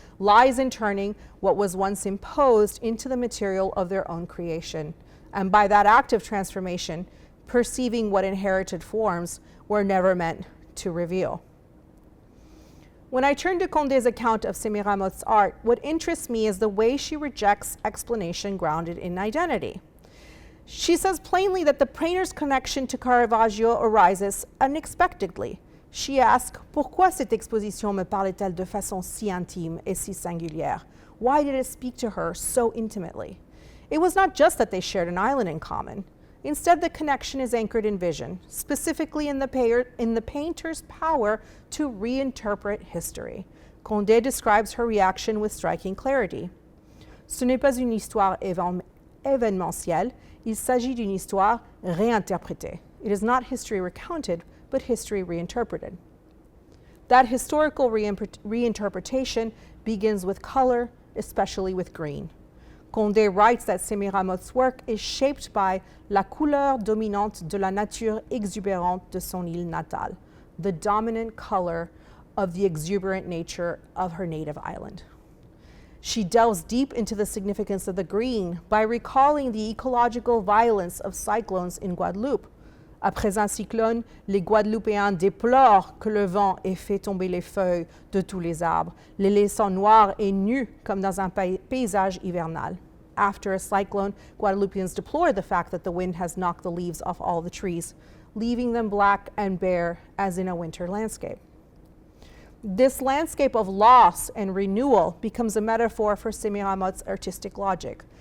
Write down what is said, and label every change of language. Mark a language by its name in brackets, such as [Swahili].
[English] lies in turning what was once imposed into the material of their own creation, and by that act of transformation, perceiving what inherited forms were never meant to reveal. When I turn to Condé's account of Sémiramoth's art, what interests me is the way she rejects explanation grounded in identity. She says plainly that the painter's connection to Caravaggio arises unexpectedly. She asks, [French] pourquoi cette exposition me parlait-elle de façon si intime et si singulière? [English] Why did it speak to her so intimately? It was not just that they shared an island in common. Instead, the connection is anchored in vision, specifically in the painter's power to reinterpret history. Condé describes her reaction with striking clarity. [French] Ce n'est pas une histoire événementielle, il s'agit d'une histoire réinterprétée. [English] It is not history recounted, but history reinterpreted. That historical reinterpretation begins with color, especially with green. Condé writes that Sémiramoth's work is shaped by [French] la couleur dominante de la nature exubérante de son île natale, [English] the dominant color of the exuberant nature of her native island. She delves deep into the significance of the green by recalling the ecological violence of cyclones in Guadeloupe. [French] Après un cyclone, les Guadeloupéens déplorent que le vent ait fait tomber les feuilles de tous les arbres, les laissant noirs et nus comme dans un paysage hivernal. [English] After a cyclone, Guadeloupeans deplore the fact that the wind has knocked the leaves off all the trees, leaving them black and bare as in a winter landscape. This landscape of loss and renewal becomes a metaphor for Sémiramoth's artistic logic.